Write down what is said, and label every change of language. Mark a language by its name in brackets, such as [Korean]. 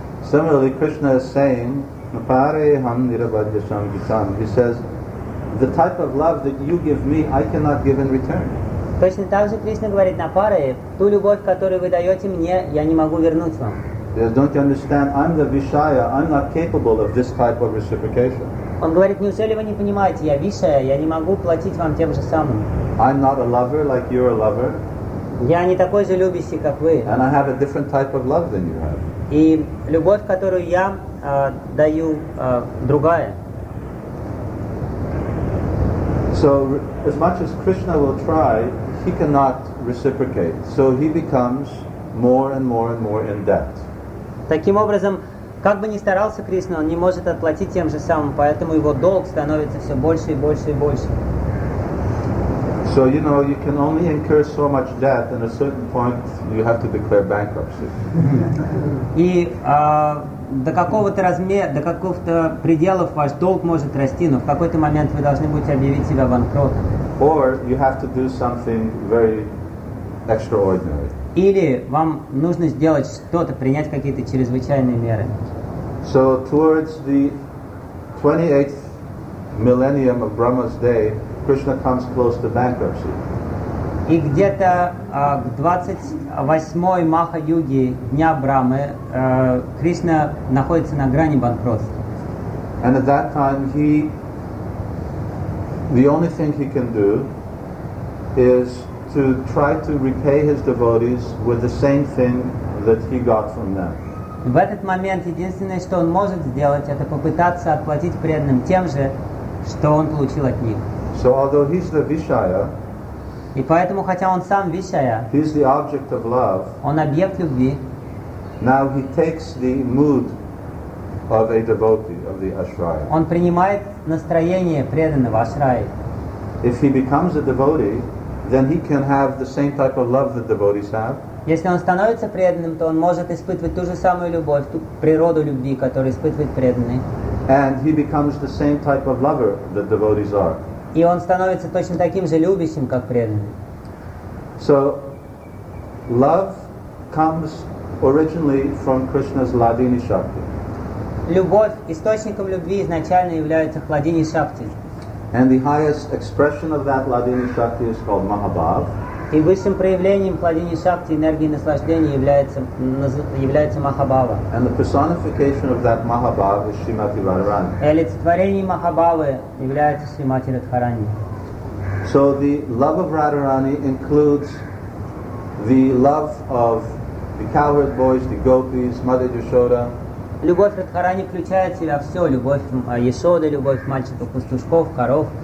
[English] Similarly, Krishna is saying, [Sanskrit] "Napareham nirabhajasam gitam." [English] He says, "The type of love that you give me, I cannot give in return." [Russian] Точно так же Кришна говорит на паре, ту любовь, которую вы даете мне, я не могу вернуть вам. [English] Yes, don't you understand? I'm the Vishaya, I'm not capable of this type of reciprocation. [Russian] Он говорит, неужели вы не понимаете, я Вишая, я не могу платить вам тем же самым. [English] I'm not a lover like you're a lover. [Russian] Я не такой же любящий, как вы. [English] And I have a different type of love than you have. [Russian] И любовь, которую я даю, другая. [English] So, as much as Krishna will try, he cannot reciprocate. So he becomes more and more and more in debt. [Russian] Таким образом, как бы ни старался Кришна, он не может отплатить тем же самым, поэтому его долг становится все больше и больше и больше. [English] So, you know, you can only incur so much debt, and at a certain point, you have to declare bankruptcy. [Russian] И до какого-то размера, до каких-то пределов ваш долг может расти, но в какой-то момент вы должны будете объявить себя банкротом. [English] Or you have to do something very extraordinary. [Russian] Или вам нужно сделать что-то, принять какие-то чрезвычайные меры. [English] So towards the 28th millennium of Brahma's day, Krishna comes close to bankruptcy. [Russian] И где-то к 28-й Маха-юге дня Брамы Кришна находится на грани банкротства. [English] And at that time he, the only thing he can do is to try to repay his devotees with the same thing that he got from them. [Russian] В этот момент единственное, что он может сделать, это попытаться отплатить преданным тем же, что он получил от них. [English] So although he's the Vishaya, [Russian] и поэтому, хотя он сам Вишая, [English] he's the object of love, [Russian] он объект любви. [English] Now he takes the mood of a devotee, of the ashraya. [Russian] Он принимает настроение преданного ашрая. [English] If he becomes a devotee, then he can have the same type of love that devotees have. [Russian] Если он становится преданным, то он может испытывать ту же самую любовь, ту природу любви, которую испытывает преданный. [English] And he becomes the same type of lover that devotees are. [Russian] И он становится точно таким же любящим, как преданный. [English] So, love comes originally from Krishna's Ladini Shakti. [Russian] Любовь, источником любви изначально является Хладини Шакти. [English] And the highest expression of that Ladini Shakti is called Mahabhav. [Russian] И высшим проявлением Хладини Шакти, энергии наслаждения, является Махабхава. [English] And the personification of that Mahabhava is Shrimati Radharani. [Russian] И олицетворением Махабхавы является Шримати Радхарани. [English] So the love of Radharani includes the love of the cowherd boys, the gopis, Mother Yashoda. [Russian] Любовь Радхарани включает в себя все. Любовь Ясоды, любовь мальчиков, пастушков, коров.